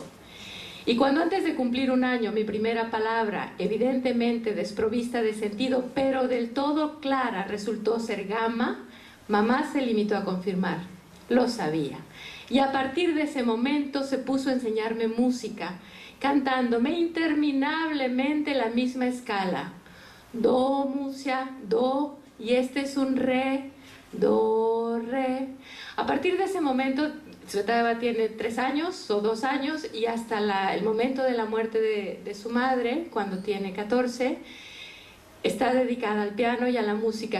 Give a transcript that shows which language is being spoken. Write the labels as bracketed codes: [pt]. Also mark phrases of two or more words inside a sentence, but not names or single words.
[es] Y cuando antes de cumplir 1 año mi primera palabra, evidentemente desprovista de sentido, pero del todo clara, resultó ser gama, mamá se limitó a confirmar: lo sabía. Y a partir de ese momento se puso a enseñarme música, cantándome interminablemente la misma escala. Do, musia, do, y este es un re, do, re. A partir de ese momento, Tsvetaeva tiene 3 años o 2 años, y hasta el momento de la muerte de su madre, cuando tiene 14, está dedicada al piano y a la música.